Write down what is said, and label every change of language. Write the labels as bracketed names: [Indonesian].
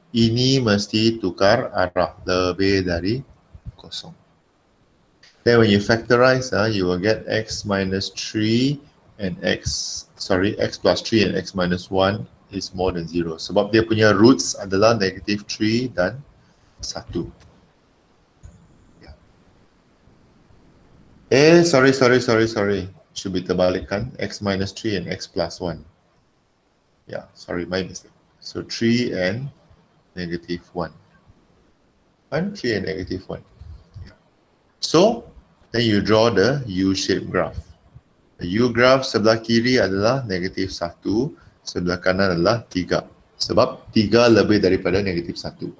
[Malay] Ini mesti tukar arah, lebih dari kosong. [English] Then when you factorize, you will get x minus 3 and x plus 3 and x minus 1 is more than 0. [Malay] Sebab dia punya roots adalah negative 3 dan 1. [English] Yeah. Sorry. Should be terbalikkan. X minus 3 and x plus 1. Yeah, sorry, my mistake. So 3 and negative 1. 3 and negative 1. Yeah. So, then you draw the U-shaped graph. The U graph [Malay] sebelah kiri adalah negative 1. Sebelah kanan adalah 3. Sebab 3 lebih daripada negatif 1.